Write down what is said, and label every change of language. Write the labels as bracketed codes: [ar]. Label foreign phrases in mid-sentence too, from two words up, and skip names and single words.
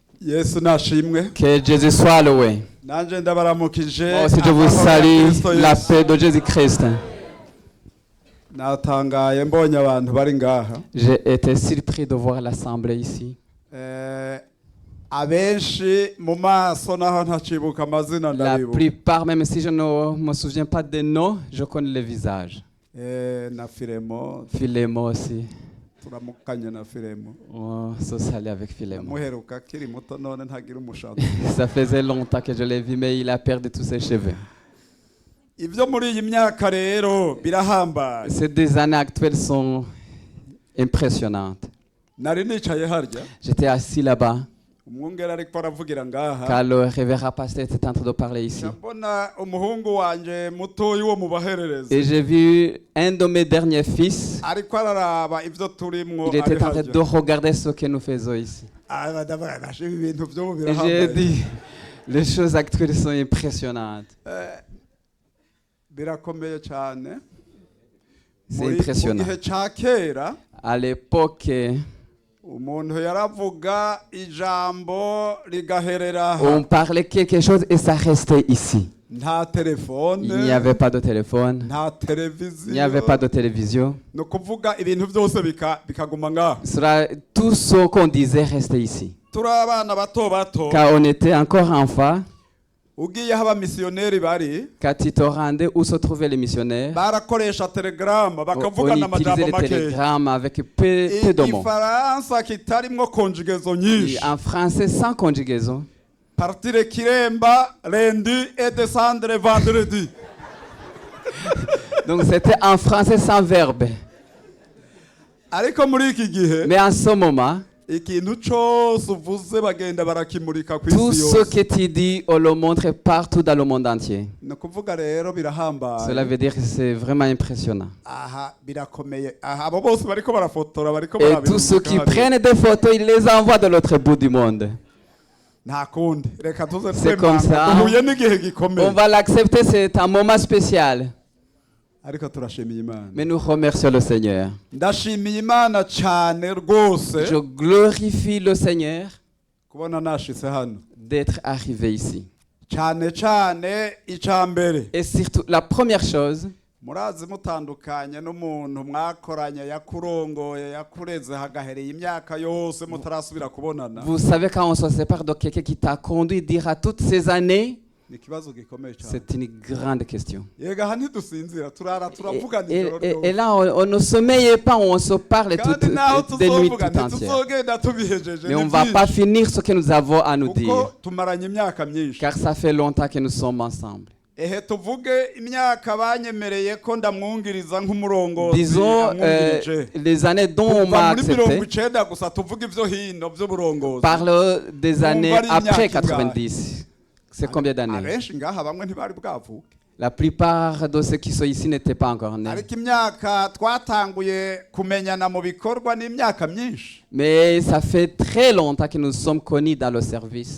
[rn] Yesu nashimwe. [fr] Que Jésus soit loué. [rn] Nanje ndabaramukije. [fr] Moi aussi je vous salue la paix de Jésus-Christ. [rn] Natangaye mbonye abantu bari ngaha. [fr] J'ai été surpris de voir l'assemblée ici. [rn] Abenshi mu maso naho ntacibuka amazina [fr] La [rn] ndabibuka. [fr] plupart, même si je ne me souviens pas des noms, je connais les visages. [rn] Na Filemo, [fr] Philémon aussi. [rn] turamukanye na Filemo. [fr] On se salue avec Philémon. [rn] Muheruka kiri muto none ntagira umushato. [fr] Ça faisait longtemps que je l'ai vu, mais il a perdu tous ses cheveux. [rn] Ivyo muri iyi myaka rero birahambaye. [fr] Ces deux années actuelles sont impressionnantes. [rn] Nari nicaye harya. [fr] J'étais assis là-bas, [rn] Umwungere ariko aravugira ngaha. [fr] car le révérend pasteur était en train de parler ici. [rn] Ndabona umuhungu wanje mutoyi wo mubaherereza. [fr] Et j'ai vu un de mes derniers fils. [rn] Ariko araraba ivyo turimwo. [fr] Il était en train de regarder ce que nous faisons ici. [rn] Ibintu vyo [fr] Et j'ai dit, les choses actuelles sont impressionnantes. [rn] birakomeye cyane. [fr] C'est impressionnant. [rn] Mu gihe ca kera [fr] À l'époque, [rn] umuntu yaravuga ijambo rigaherera [fr] on parlait quelque chose et ça restait ici. [rn] nta telefone, [fr] Il n'y avait pas de téléphone, [rn] nta [fr] il [rn] televiziyo, [fr] n'y avait pas de télévision. [rn] no kuvuga ibintu byose bikaguma ngaho. [fr] Tout ce qu'on disait restait ici. [rn] Turi abana bato bato, [fr] Car on était encore enfants, [rn] ugiye aho abamisiyoneri bari [fr] quand tu te rendais où se trouvaient les missionnaires, [rn] barakoresha telegram [fr] on [rn] bakavugana [fr] utilisait [rn] amajambo [fr] les [rn] make. [fr] télégrammes avec peu de mots. [rn] Igifaransa kitarimwo conjugaison [fr] Et [rn] nyinshi. [fr] en français, sans conjugaison. Partire kiremba lundi et descendre vendredi. Donc c'était en français sans verbe. [rn] Ariko muri iki gihe [fr] Mais en ce moment, [rn] ikintu cyose uvuze bagenda barakimurika ku [fr] tout [rn] isi [fr] ce [rn] yose. [fr] que tu dis, on le montre partout dans le monde entier. [rn] Ni ukuvuga rero birahambaye. [fr] Cela veut dire que c'est vraiment impressionnant. [rn] Aha birakomeye. Aha abo bose bariko barafotora bariko [fr] Et tous ceux qui prennent des photos, ils les envoient de l'autre bout du monde. [rn] nta kundi reka tuze [fr] C'est comme ça. [rn] uhuye n'igihe gikomeye. [fr] On va l'accepter, c'est un moment spécial. [rn] Ariko turashimiye Imana. [fr] Mais nous remercions le Seigneur. [rn] Ndashimiye Imana cyane rwose [fr] Je glorifie le Seigneur [rn] kubona nashitse hano. [fr] d'être arrivé ici. [rn] Cyane cyane icambere. [fr] Et surtout, la première chose, [rn] Murazi mutandukanye n'umuntu mwakoranye yakurongoye yakureze hagahereye imyaka yose mutarasubira kubonana. [fr] vous savez, quand on se sépare de quelqu'un qui t'a conduit durant toutes ces années, [rn] Ni ikibazo gikomeye cyane. [fr] c'est une grande question. [rn] Yega hani dusinzira turara turavugana [fr] Et, [rn] ijoro [fr] et [rn] ryose. [fr] là, on ne se mêle pas, on se parle [rn] Kandi naho [fr] des nuits [rn] tuzovuga [fr] tout entières. [rn] ntituzogenda tubihejeje. [fr] Mais on [rn] ni [fr] ne va [rn] byinshi. [fr] pas finir ce que nous avons à nous dire. [rn] Kuko tumaranye imyaka myinshi. [fr] Car ça fait longtemps que nous sommes ensemble. [rn] Ehe tuvuge imyaka banyemereye ko ndamwungiriza nk'umurongozi. [fr] Disons [rn] amwungirije. [fr] les années dont on m'a [rn] Kuva muri mirongo [fr] accepté, [rn] icenda gusa tuvuge ivyo hino vy'uburongozi. [fr] parle des années [rn] Bari [fr] après [rn] imyaka [fr] 90. C'est combien d'années? [rn] Abenshi ngaha bamwe ntibari bwavuke. [fr] La plupart de ceux qui sont ici n'étaient pas encore nés. [rn] Ariko imyaka twatanguye kumenyana mu bikorwa n'imyaka myinshi. [fr] Mais ça fait très longtemps que nous sommes connus dans le service.